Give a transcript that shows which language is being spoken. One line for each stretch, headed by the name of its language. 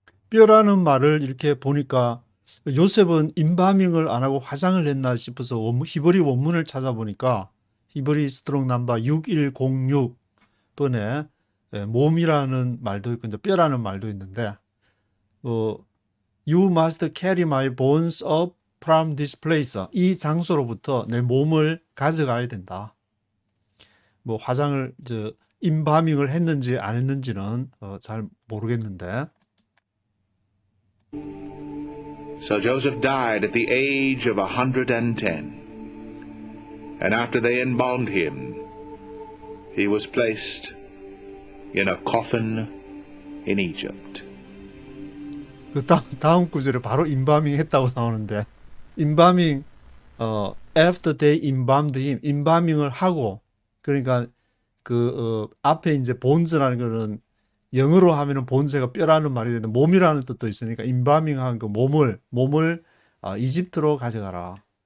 Korean: 뼈라는 말을 이렇게 보니까 요셉은 인바밍을 안 하고 화장을 했나 싶어서 히브리 원문을 찾아보니까 히브리 스트롱 넘버 6106번에 몸이라는 말도 있고 이제 뼈라는 말도 있는데
English: You must carry my bones up from this place.
Korean: 이 장소로부터 내 몸을 가져가야 된다. 뭐 화장을 인바밍을 했는지 안 했는지는 잘 모르겠는데.
English: So Joseph died at the age of 110. And after they embalmed him, he was placed in a coffin in Egypt.
Korean: 그 다음 구절에 바로 인바밍 했다고 나오는데 인바밍
English: after they embalmed him
Korean: 인바밍을 하고 그러니까 앞에 이제 본즈라는 거는 영어로 하면은 본즈가 뼈라는 말이 되는데 몸이라는 뜻도 있으니까 인바밍한 그 몸을 이집트로 가져가라.